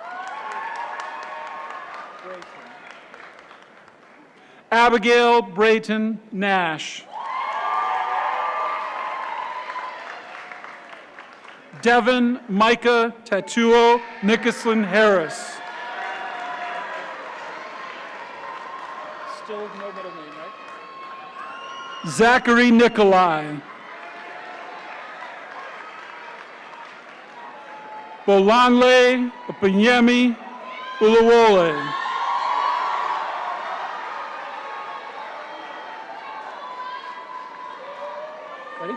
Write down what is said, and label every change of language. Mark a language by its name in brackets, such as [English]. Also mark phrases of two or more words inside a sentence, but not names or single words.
[English] Abigail Brayton Nash. Devin Micah Tatuo Nicholson Harris. Still no middle name, right? Zachary Nikolai. Bolanle Opanyemi Ulawole. Ready?